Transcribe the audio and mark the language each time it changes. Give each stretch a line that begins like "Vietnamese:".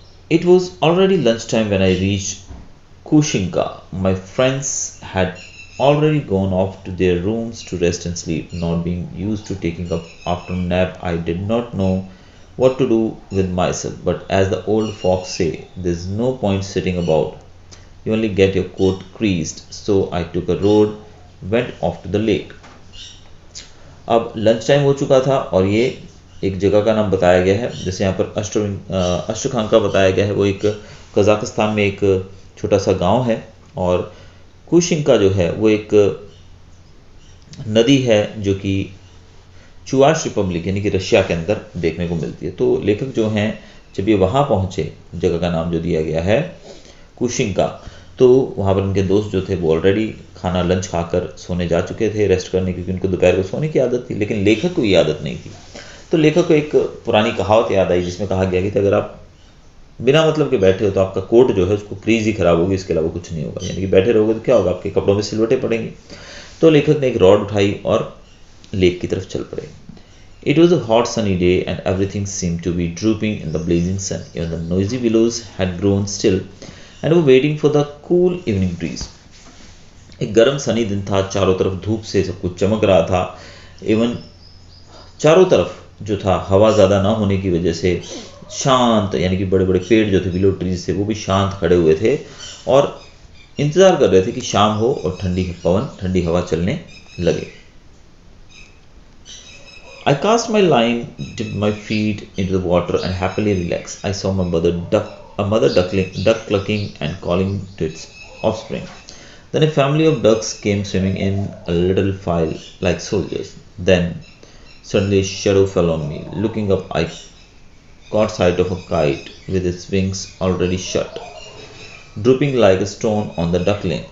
English: It was already lunchtime when I reached Kushinka. My friends had already gone off to their rooms to rest and sleep. Not being used to taking up afternoon nap, I did not know what to do with myself. But as the old folks say, there's no point sitting about. You only get your coat creased. So I took a road, went off to the lake.
Hindi: अब lunch time हो चुका था और ये एक जगह का नाम बताया गया है, जैसे यहाँ पर अष्टखांका बताया गया है, वो एक कजाकिस्तान में एक छोटा सा गांव है। और कुशिंका जो है वो एक नदी है जो कि चुआश रिपब्लिक यानी कि रशिया के अंदर देखने को मिलती है। तो लेखक जो हैं जब ये वहाँ पहुँचे, जगह का नाम जो दिया गया है कुशिंका, तो वहाँ पर उनके दोस्त जो थे वो ऑलरेडी लंच खाकर सोने जा चुके थे, रेस्ट करने, क्योंकि उनको दोपहर को सोने की आदत थी। लेकिन लेखक को ये आदत नहीं थी। तो लेखक को एक पुरानी कहावत याद आई जिसमें कहा गया कि अगर आप बिना मतलब के बैठे हो तो आपका कोट जो है उसको क्रीज ही खराब होगी, इसके अलावा कुछ नहीं होगा। यानी कि बैठे रहोगे तो क्या होगा, आपके कपड़ों में सिलवटें पड़ेंगी। तो लेखक ने एक रॉड उठाई और लेक की तरफ चल पड़े।
English: It was a hot sunny day and everything seemed to be drooping in the blazing sun. Even the noisy willows had grown still and were waiting for the cool evening breeze.
Hindi: एक गर्म सनी दिन था, चारों तरफ धूप से सब कुछ चमक रहा था। एवं चारों तरफ जो था हवा ज़्यादा ना होने की वजह से शांत, यानी कि बड़े बड़े पेड़ जो थे, विलो ट्रीज थे, वो भी शांत खड़े हुए थे और इंतज़ार कर रहे थे कि शाम हो और ठंडी हवा चलने लगे।
English: I cast my line, dipped my feet into the water and happily relaxed. I saw my mother duck clucking and calling to its offspring. Then a family of ducks came swimming in a little file like soldiers. Then suddenly a shadow fell on me. Looking up, I caught sight of a kite with its wings already shut, drooping like a stone on the duckling.